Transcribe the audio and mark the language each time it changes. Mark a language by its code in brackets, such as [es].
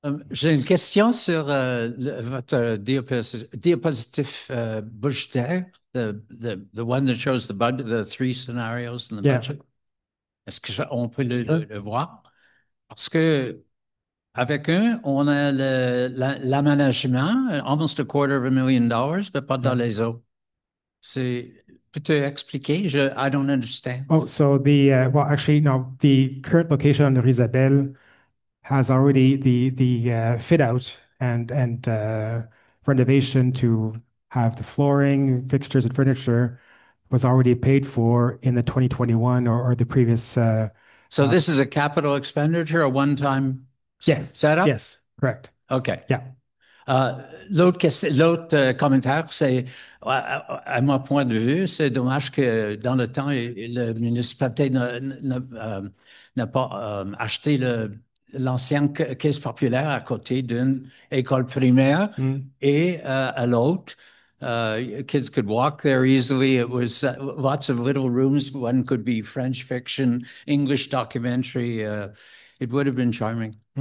[fr] J'ai une question sur votre diapositive budgétaire, [en] the one that shows the budget, the three scenarios in the Yeah. budget. [fr] Est-ce qu'on peut le voir? Parce que avec on a l'aménagement, [en] almost $250,000, [fr] mais pas dans les autres. Peux-tu expliquer? [en] I don't understand. Oh, so well, actually, no, the current location on the Isabelle has already the fit out and renovation to have the flooring, fixtures, and furniture was already paid for in the 2021 or the previous. So this is a capital expenditure, a one-time setup? Yes, correct. Okay. Yeah. [fr] L'autre commentaire, c'est, à mon point de vue, c'est dommage que dans le temps, la municipalité n'a pas acheté l'ancienne caisse populaire à côté d'une école primaire et à l'autre. [en] Kids could walk there easily. It was lots of little rooms. One could be French fiction, English documentary. It would have been charming.